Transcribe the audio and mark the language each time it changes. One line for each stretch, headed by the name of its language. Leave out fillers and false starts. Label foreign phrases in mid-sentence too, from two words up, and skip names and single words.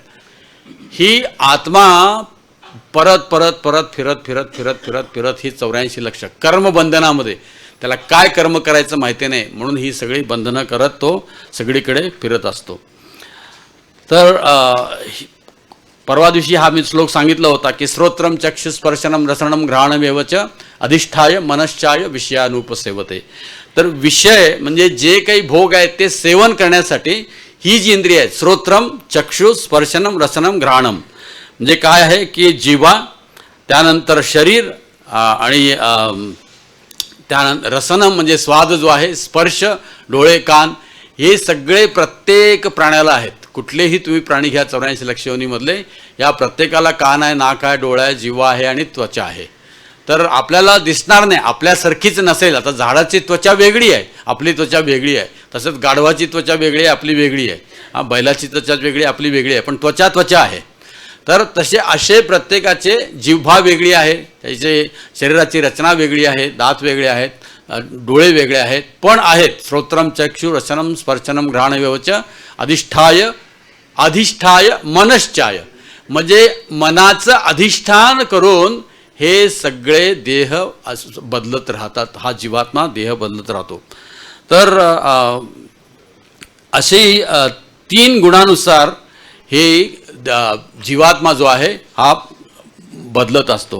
Marathi: ही आत्मा परत परत परत फिरत फिरत फिरत फिरत फिरत ही 84 लक्ष कर्मबंधनामध्ये, त्याला काय कर्म करायचं माहिती नाही म्हणून ही सगळी बंधनं करत तो सगळीकडे फिरत असतो. तर परवा दिवशी हा मी श्लोक सांगितला होता की
Sanskrit: श्रोत्रम चक्षुस्पर्शनम रसनम घ्राणमेवच अधिष्ठाय मनश्चाय विषयानुपसेवते.
Marathi: तर विषय म्हणजे जे काही भोग आहेत ते सेवन करण्यासाठी ही जी इंद्रिय आहेत,
Sanskrit: श्रोत्रम चक्षु स्पर्शनम रसनम घ्राणम,
Marathi: म्हणजे काय आहे की जिव्हा, त्यानंतर शरीर, आणि त्यानंतर रसनम म्हणजे स्वाद जो आहे, स्पर्श डोळे कान, हे सगळे प्रत्येक प्राण्याला आहेत. कुठलेही तुम्ही प्राणी घ्या 84 लक्ष योनीमधले, या प्रत्येकाला कान आहे, नाक आहे, डोळा आहे, जिव्हा आहे आणि त्वचा आहे. तर आपल्याला दिसणार नाही, आपल्यासारखीच नसेल. आता झाडाची त्वचा वेगळी आहे, आपली त्वचा वेगळी आहे. तसंच गाढवाची त्वचा वेगळी आहे, आपली वेगळी आहे. बैलाची त्वचा वेगळी आहे, आपली वेगळी आहे. पण त्वचा आहे. तर तसे असे प्रत्येकाचे जिव्हा वेगळी आहे, त्याचे शरीराची रचना वेगळी आहे, दात वेगळे आहेत, डोळे वेगळे आहेत, पण आहेत.
Sanskrit: श्रोत्रम चक्षु रसनम स्पर्शनम घ्राणमेवच अधिष्ठाय मनश्चाय,
Marathi: म्हणजे मनाचं अधिष्ठान करून हे सगळे देह बदलत राहतात. हा जीवात्मा देह बदलत राहतो. तर असे 3 गुणानुसार हे जीवात्मा जो आहे हा बदलत असतो.